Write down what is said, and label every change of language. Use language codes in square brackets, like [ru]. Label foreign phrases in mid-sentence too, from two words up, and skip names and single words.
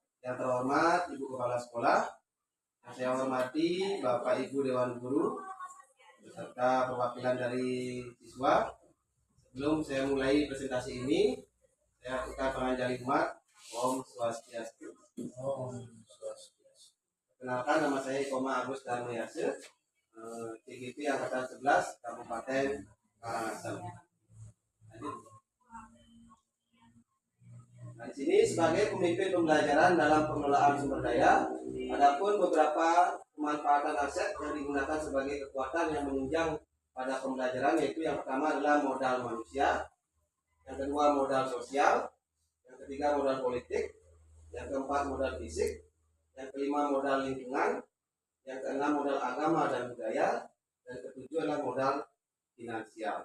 [id] Yang terhormat Ibu Kepala Sekolah, yang saya hormati Bapak Ibu Dewan Guru, beserta perwakilan dari siswa. Sebelum saya mulai presentasi ini, saya akan penganjali umat. [ban] Om Swastiastu. Om Swastiastu. [id] Perkenalkan, nama saya Koma Agus Darmayase, CGP Angkatan 11 Kabupaten Karangasem. Nah, di sini sebagai pemimpin pembelajaran dalam pengelolaan sumber daya, adapun beberapa pemanfaatan aset yang digunakan sebagai kekuatan yang menunjang pada pembelajaran, yaitu yang pertama adalah modal manusia, yang kedua modal sosial, yang ketiga modal politik, yang keempat modal fisik, yang kelima modal lingkungan, yang keenam modal agama dan budaya, dan ketujuh adalah modal finansial.